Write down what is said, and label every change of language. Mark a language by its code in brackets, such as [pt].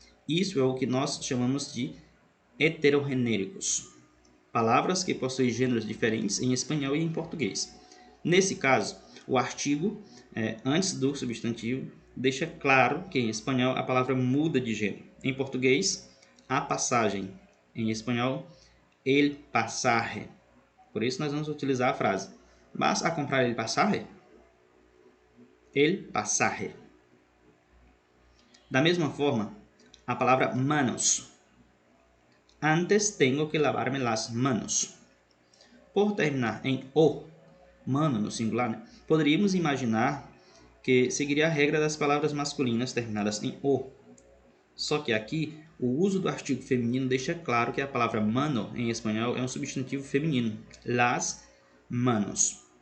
[pt] Isso é o que nós chamamos de heterogenéricos, palavras que possuem gêneros diferentes em espanhol e em português. Nesse caso, o artigo, antes do substantivo, deixa claro que em espanhol a palavra muda de gênero. Em português, a passagem. Em espanhol, [es] el pasaje. [pt] Por isso, nós vamos utilizar a frase: [es] ¿Vas a comprar el pasaje? El pasaje. [pt] Da mesma forma, a palavra manos. [es] Antes tengo que lavarme las manos. [pt] Por terminar em o, mano no singular, poderíamos imaginar que seguiria a regra das palavras masculinas terminadas em o. Só que aqui, o uso do artigo feminino deixa claro que a palavra mano em espanhol é um substantivo feminino, [es] las manos.